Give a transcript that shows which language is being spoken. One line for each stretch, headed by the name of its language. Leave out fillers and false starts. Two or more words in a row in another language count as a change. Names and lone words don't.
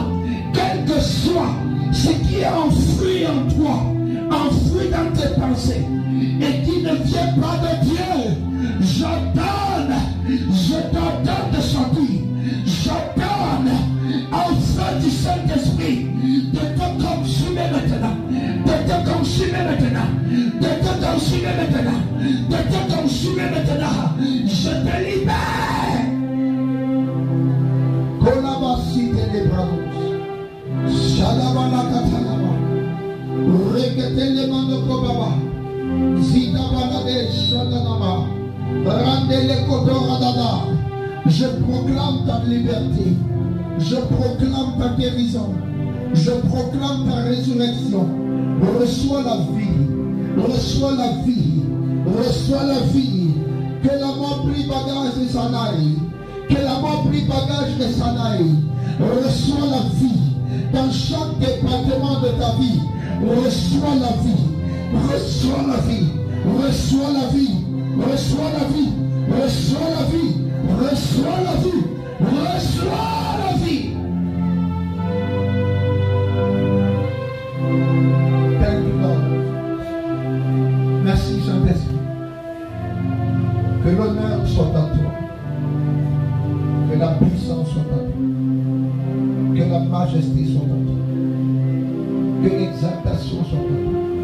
French: Quel que soit ce qui est enfoui en toi, enfoui dans tes pensées, et qui ne vient pas de Dieu, je t'ordonne de sortir. Je donne au feu du Saint-Esprit de te consumer maintenant, de te consumer maintenant, de te consumé maintenant. De te consumer maintenant. Je te libère. Kolabasi telebravos. Shadabala katalaba. Reketele mando kobaba. Zidabala de shadanaba. Randele kodoradada. Je proclame ta liberté. Je proclame ta guérison. Je proclame ta résurrection. Reçois la vie. Reçois la vie. Reçois la vie. Que la mort pris bagage de Sanaï. Que la mort pris bagage de Sanaï. Reçois la vie. Dans chaque département de ta vie. Reçois la vie. Reçois la vie. Reçois la vie. Reçois la vie. Reçois la vie. Reçois la vie. Reçois la vie.
English: Thank you, Lord.
French: Merci, Saint-Esprit. Que l'honneur soit à toi. Que la puissance soit à toi. Que la majesté soit à toi. Que l'exaltation soit à toi.